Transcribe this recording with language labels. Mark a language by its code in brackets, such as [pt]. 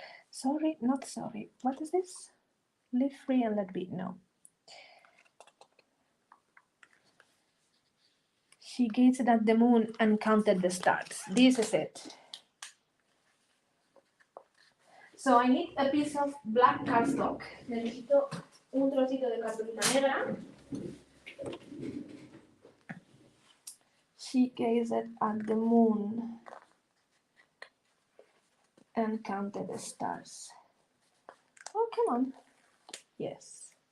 [en] Sorry, not sorry. What is this? Live free and let be. No. She gazed at the moon and counted the stars. This is it. So I need a piece of black cardstock. [es] Necesito un trocito de cartulina negra. [en] She gazed at the moon and counted the stars. Oh, come on. Yes.